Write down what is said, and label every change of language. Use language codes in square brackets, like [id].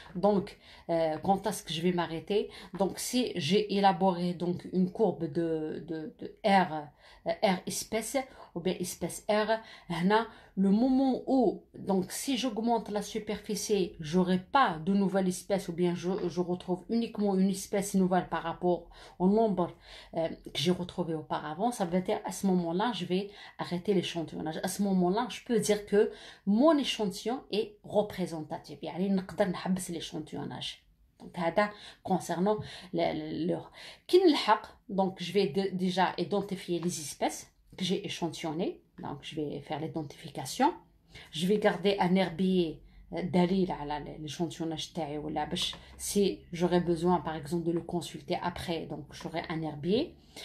[fr] Donc quand est-ce que je vais m'arrêter? Donc si j'ai élaboré donc une courbe de R, R espèce ou bien espèce R, là, le moment où donc si j'augmente la superficie, j'aurai pas de nouvelle espèce ou bien je retrouve uniquement une espèce nouvelle par rapport au nombre que j'ai retrouvé auparavant, ça veut dire à ce moment-là je vais arrêter l'échantillonnage. À ce moment-là, je peux dire que mon échantillon est représentatif. [ar] يعني نقدر نحبس l'échantillonnage. [fr] Donc, concernant leur. Donc, je vais déjà identifier les espèces que j'ai échantillonnées. Donc, je vais faire l'identification. Je vais garder un herbier [ar] دليل على [fr] l'échantillonnage تاعي [ar] ولا باش [fr] si j'aurais besoin par exemple de le consulter après, donc j'aurai un herbier.